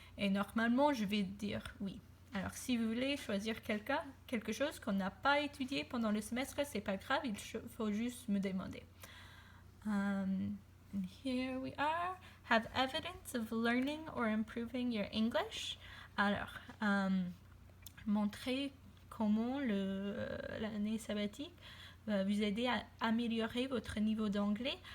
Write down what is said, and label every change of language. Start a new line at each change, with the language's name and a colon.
French: Et normalement, je vais dire oui. Alors, si vous voulez choisir quelque chose qu'on n'a pas étudié pendant le semestre, c'est pas grave, il faut juste me demander.
English: And here we are. Have evidence of learning or improving your English.
French: Alors, montrer comment l'année sabbatique va vous aider à améliorer votre niveau d'anglais.